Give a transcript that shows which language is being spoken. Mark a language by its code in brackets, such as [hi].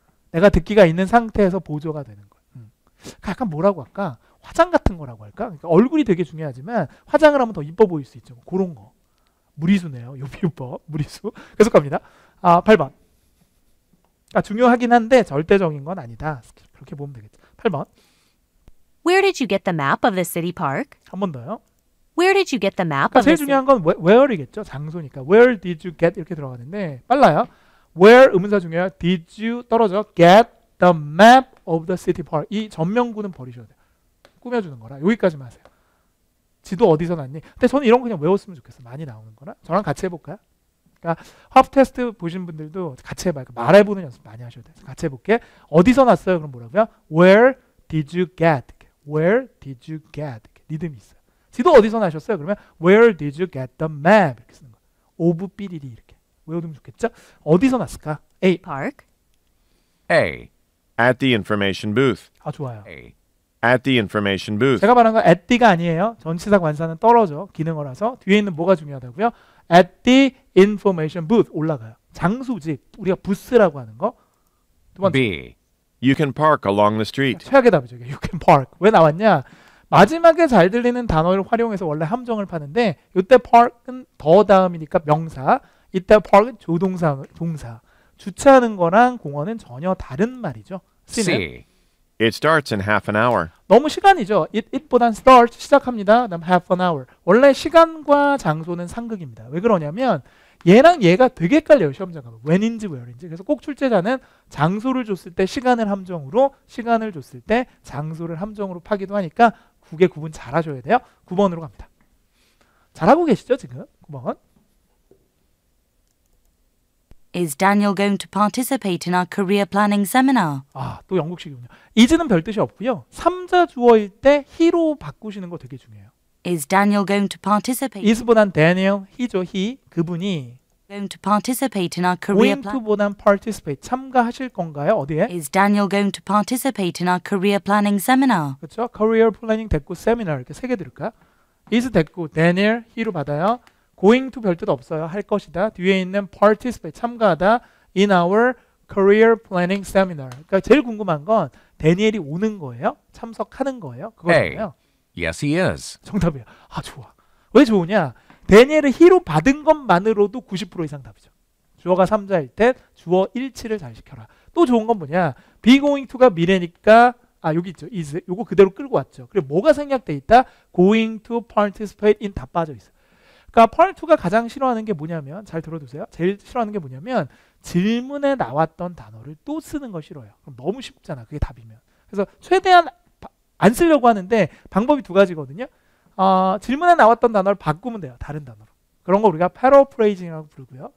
[ko] 내가 듣기가 있는 상태에서 보조가 되는 거예요. 약간 뭐라고 할까? 화장 같은 거라고 할까? 그러니까 얼굴이 되게 중요하지만 화장을 하면 더 이뻐 보일 수 있죠. 그런 거. 무리수네요. 요비유법 무리수. 계속 갑니다. 8번. 중요하긴 한데 절대적인 건 아니다. 그렇게 보면 되겠죠. 8번. [en] Where did you get the map of the city park? [ko] 한 번 더요. [en] Where did you get the map [ko] 그러니까 [en] of the [ko] 제일 [en] city? [ko] 중요한 건 where이겠죠. 장소니까. [en] Where did you get [ko] 이렇게 들어가는데 빨라요. Where 의문사 중요해요. [en] Did you [ko] 떨어져 [en] get the map of the city park. [ko] 이 전명구는 버리셔야 돼요. 꾸며주는 거라. 여기까지만 하세요. 지도 어디서 났니? 근데 저는 이런 거 그냥 외웠으면 좋겠어요. 많이 나오는 거라. 저랑 같이 해볼까요? 그러니까 하프 테스트 보신 분들도 같이 해봐요. 말해보는 연습 많이 하셔야 돼요. 같이 해볼게. 어디서 났어요? 그럼 뭐라고요? [en] Where did you get? Where did you get? [ko] 리듬이 있어요. 지도 어디서 나셨어요? 그러면 [en] Where did you get the map? [ko] 이렇게 쓰는 거예요. 오브 삐리리 이렇게 외워두면 좋겠죠? 어디서 났을까? A. [en] Park. A. At the information booth. [ko] 좋아요. [en] A. At the information booth. [ko] 제가 말한 건 at the가 아니에요. 전치사 관사는 떨어져. 기능어라서 뒤에 있는 뭐가 중요하다고요? [en] At the information booth 올라가요. [ko] 장소지. 우리가 부스라고 하는 거. 두 번째. [en] B. You can park along the street. [ko] 최악의 답이죠. [en] You can park. [ko] 왜 나왔냐? 마지막에 잘 들리는 단어를 활용해서 원래 함정을 파는데 이때 park은 더 다음이니까 명사. 이때 park은 조동사, 동사. 주차하는 거랑 공원은 전혀 다른 말이죠. C는 [en] C. It starts in half an hour. [ko] 너무 시간이죠. it보단 start 시작합니다. 그다음 half an hour. 원래 시간과 장소는 상극입니다. 왜 그러냐면 얘랑 얘가 되게 헷갈려요. 시험장 가면. when인지 where인지. 그래서 꼭 출제자는 장소를 줬을 때 시간을 함정으로 시간을 줬을 때 장소를 함정으로 파기도 하니까 국의 구분 잘 하셔야 돼요. 9번으로 갑니다. 잘하고 계시죠 지금? 9번. [en] Is Daniel going to participate in our career planning seminar? [ko] 또 영국식이군요. is는 별 뜻이 없고요. 3자 주어일 때 he로 바꾸시는 거 되게 중요해요. [en] Is Daniel going to participate? [ko] is보단 Daniel, he죠. he. 그분이 [en] Going to participate in our career going plan? [ko] to보단 participate. 참가하실 건가요? 어디에? [en] Is Daniel going to participate in our career planning seminar? [ko] 그렇죠? career planning 됐고 seminar 이렇게 세 개 들을까요? is 됐고 Daniel, he로 받아요. going to 별 뜻 없어요. 할 것이다. 뒤에 있는 participate 참가하다. [en] in our career planning seminar. [ko] 그러니까 제일 궁금한 건 데니엘이 오는 거예요? 참석하는 거예요? 그거잖아요. [en] Yes, he is. [ko] 정답이에요. 좋아. 왜 좋으냐? 데니엘을 he로 받은 것만으로도 90% 이상 답이죠. 주어가 3자일 때 주어 일치를 잘 시켜라. 또 좋은 건 뭐냐? be going to가 미래니까 여기 있죠. is. 요거 그대로 끌고 왔죠. 그리고 뭐가 생략돼 있다? going to participate in 다 빠져 있어요. 그러니까 part 2가 가장 싫어하는 게 뭐냐면 잘 들어두세요. 제일 싫어하는 게 뭐냐면 질문에 나왔던 단어를 또 쓰는 거 싫어요. 그럼 너무 쉽잖아. 그게 답이면. 그래서 최대한 안 쓰려고 하는데 방법이 두 가지거든요. 질문에 나왔던 단어를 바꾸면 돼요. 다른 단어로. 그런 거 우리가 paraphrasing이라고 부르고요.